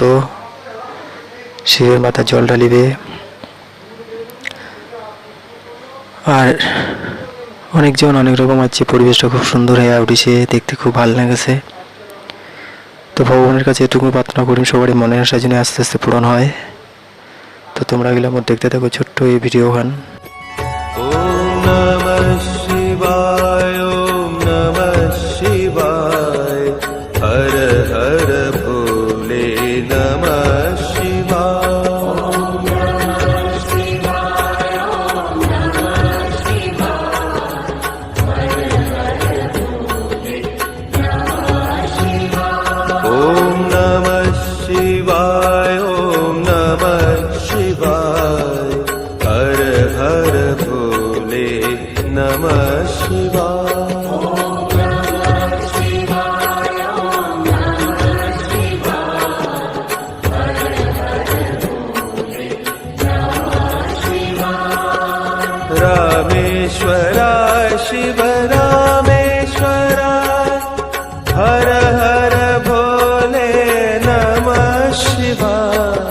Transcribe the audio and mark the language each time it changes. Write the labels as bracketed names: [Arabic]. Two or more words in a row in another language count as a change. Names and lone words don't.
[Bangla] শিবের মাথায় জল ঢালিবে আর অনেকজন অনেক রকম আছে, পরিবেশটা খুব সুন্দর হয়ে উঠেছে, দেখতে খুব ভালো লেগেছে। তো ভগবানের কাছে এটুকু প্রার্থনা করি সবারই মনের আশা যেন আস্তে আস্তে পূরণ হয়। তো তোমরা গেলে আমার দেখতে থাকো ছোট্ট এই ভিডিও গান। [Sanskrit] ওম নমঃ শিবায়, ওম নমঃ শিবায়, হর হর ভোলে নমঃ শিবায়। ওম নমঃ শিবায়, ওম নমঃ শিবায়, হর হর ভোলে নমঃ শিবায়। रामेश्वराय शिव रामेश्वराय, हर हर भोले नमः शिवाय।